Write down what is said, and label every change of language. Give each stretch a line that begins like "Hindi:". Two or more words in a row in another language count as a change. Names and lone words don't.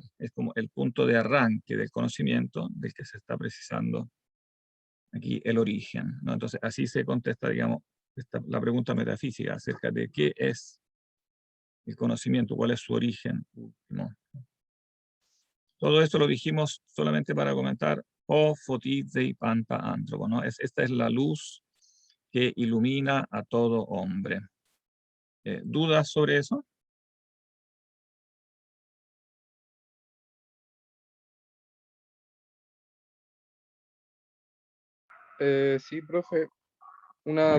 Spanish: Es como el punto de arranque del conocimiento del que se está precisando aquí el origen, ¿no? Entonces, así se contesta, digamos, la pregunta metafísica acerca de qué es el conocimiento, cuál es su origen último. Todo esto lo dijimos solamente para comentar
Greek: ὃ φωτίζει πάντα ἄνθρωπον,
Spanish: ¿no? Esta es la luz que ilumina a todo hombre. ¿Dudas sobre eso? Sí, profe, una